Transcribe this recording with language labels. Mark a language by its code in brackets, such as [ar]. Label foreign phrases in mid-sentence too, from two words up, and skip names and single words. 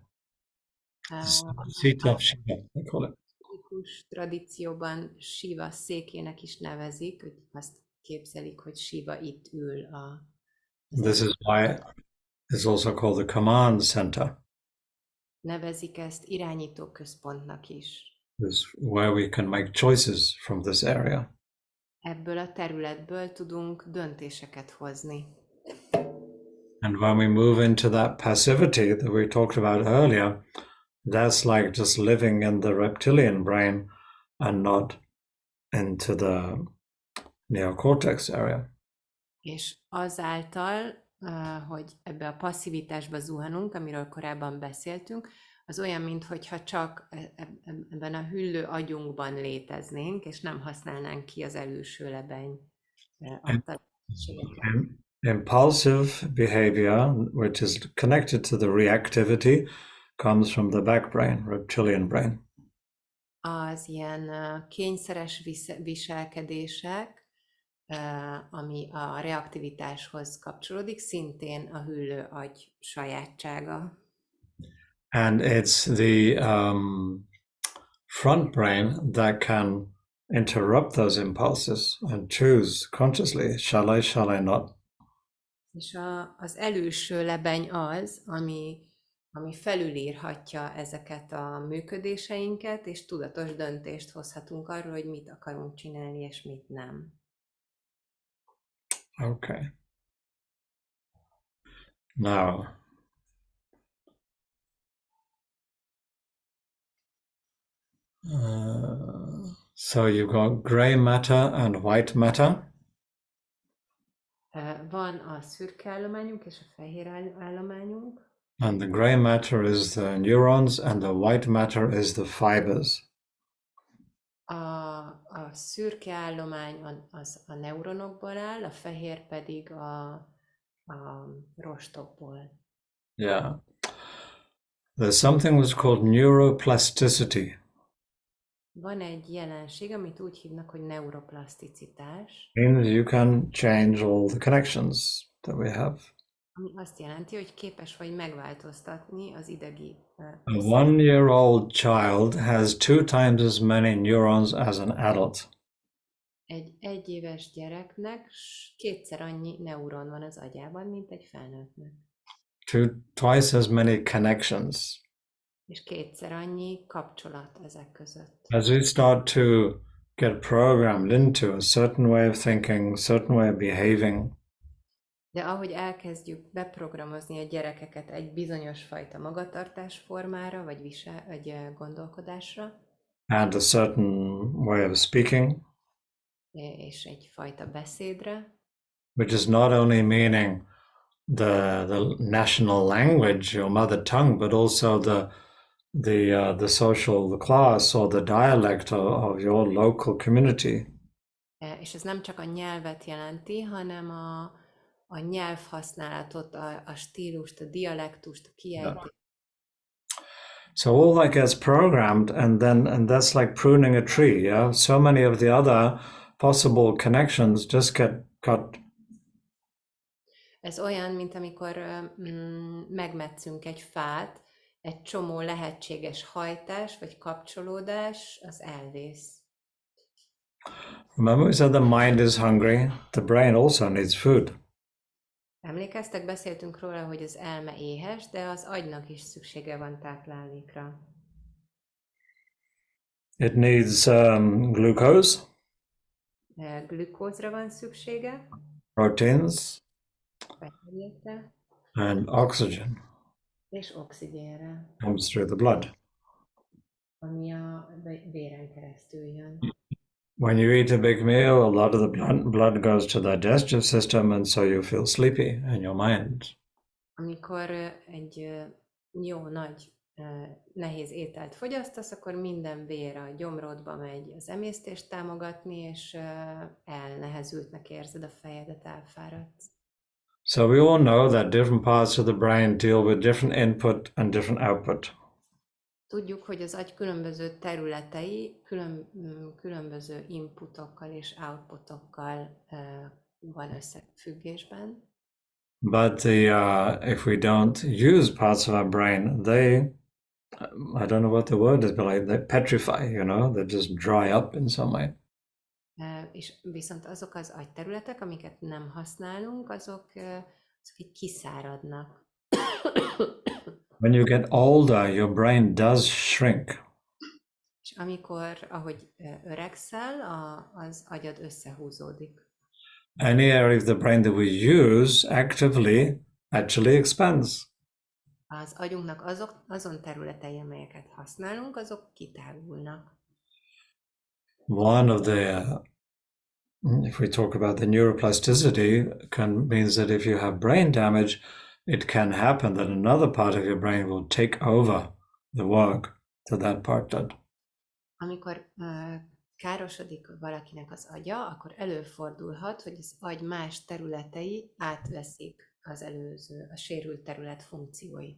[en] Seat of Shiva, they call it. [hu] A tradícióban Shiva székének is nevezik, hogy azt képzelik, hogy Shiva itt ül [en] This is why it's also called the command center. [hu] Nevezik ezt irányító központnak is. [en] This is where we can make choices from this area. [hu] Ebből a területből tudunk döntéseket hozni. [en] And when we move into that passivity that we talked about earlier, that's like just living in the reptilian brain and not into the neocortex area. [hu] És azáltal, hogy ebbe a passzivitásba zuhanunk, amiről korábban beszéltünk, az olyan, mintha csak ebben a hüllő agyunkban léteznénk, és nem használnánk ki az előső lebeny. [en] Impulsive behavior, which is connected to the reactivity, comes from the back brain, reptilian brain. [hu] Az ilyen kényszeres viselkedések, ami a reaktivitáshoz kapcsolódik, szintén a hüllő agy sajátsága. [en] And it's the front brain that can interrupt those impulses and choose consciously, shall I not? [hu] És az előső lebeny az, ami felülírhatja ezeket a működéseinket, és tudatos döntést hozhatunk arról, hogy mit akarunk csinálni, és mit nem. [en] Okay. Now, so you've got gray matter and white matter. [hu] Van a szürke állományunk és a fehér állományunk. [en] And the gray matter is the neurons and the white matter is the fibers. [hu] A szürke állomány az a neuronokból áll, a fehér pedig a rostokból. [en] Yeah. There's something that's called neuroplasticity. [hu] Van egy jelenség, amit úgy hívnak, hogy neuroplaszticitás. [en] Means you can change all the connections that we have. [hu] Ami azt jelenti, hogy képes vagy megváltoztatni az idegi. [en] A 1-year-old child has 2 times as many neurons as an adult. [hu] Egy egyéves gyereknek 2-szer annyi neuron van az agyában, mint egy felnőttnek. [en] twice as many connections. [hu] És kétszer annyi kapcsolat ezek között. [en] As we start to get programmed into a certain way of thinking, certain way of behaving, [hu] De ahogy elkezdjük beprogramozni a gyerekeket egy bizonyos fajta magatartás formára, vagy gondolkodásra, [en] and a certain way of speaking, [hu] és egyfajta beszédre, [en] which is not only meaning the national language or mother tongue, but also the social class or the dialect of your local community. [hu] És ez nem csak a nyelvet jelenti, hanem a nyelvhasználatot, a stílust, a dialektust, a kiejtést. [en] So all that gets programmed, and that's like pruning a tree. Yeah, so many of the other possible connections just get cut. [hu] Ez olyan, mint amikor megmetszünk egy fát, egy csomó lehetséges hajtás vagy kapcsolódás, az elvész. [en] Remember we said the mind is hungry, the brain also needs food. [hu] Emlékeztek, beszéltünk róla, hogy az elme éhes, de az agynak is szüksége van táplálékra. [en] It needs glucose, [hu] Glükózra van szüksége, [en] proteins, [hu] fehérjékre [en] and oxygen [hu] és oxigénre, [en] comes through the blood. [hu] ami a véren keresztül jön. [en] When you eat a big meal, a lot of the blood goes to the digestive system, and so you feel sleepy in your mind. [hu] Amikor egy jó nagy nehéz ételt fogyasztasz, akkor minden vér a gyomrodba megy az emésztést támogatni, és elnehezültnek érzed a fejedet, elfáradsz. [en] So we all know that different parts of the brain deal with different input and different output. [hu] Tudjuk, hogy az agy különböző területei különböző inputokkal és outputokkal van összefüggésben. [en] But if we don't use parts of our brain, I don't know what the word is, but like they petrify, they just dry up in some way. [hu] És viszont azok az agyterületek, amiket nem használunk, azok így kiszáradnak. [en] When you get older, your brain does shrink. [hu] És ahogy öregszel, az agyad összehúzódik. [en] Any area of the brain that we use actively actually expands. [hu] Az agyunknak azon területei, amelyeket használunk, azok kitágulnak. [en] One of if we talk about the neuroplasticity, means that if you have brain damage, it can happen that another part of your brain will take over the work that that part did. [hu] Amikor károsodik valakinek az agya, akkor előfordulhat, hogy az agy más területei átveszik a sérült terület funkcióit.